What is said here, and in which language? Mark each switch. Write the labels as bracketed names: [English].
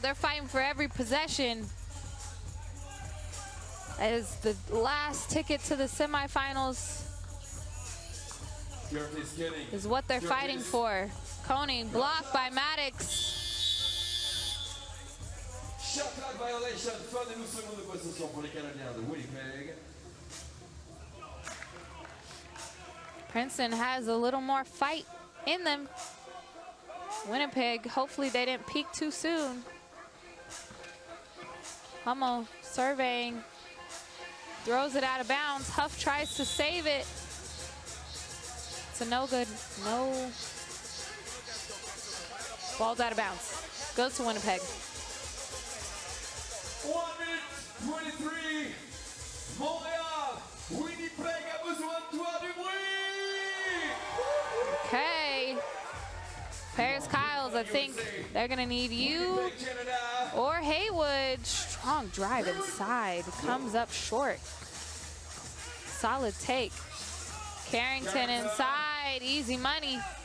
[English] They're fighting for every possession. As the last ticket to the semifinals is what they're fighting for. Coney blocked by Maddox. Shot clock violation. [French] Fin des 12 secondes de possession pour les Canadiens de Winnipeg. [English] Princeton has a little more fight in them. Winnipeg, hopefully they didn't peak too soon. Hummel surveying. Throws it out of bounds. Huff tries to save it. It's a no good. No. Ball's out of bounds. Goes to Winnipeg. 1:23. Montreal. [French] Winnipeg a besoin de toi du bruit. [English] Okay. Paris Kyles, I think they're going to need you or Haywood. Strong drive inside. Comes up short. Solid take. Carrington inside. Easy money.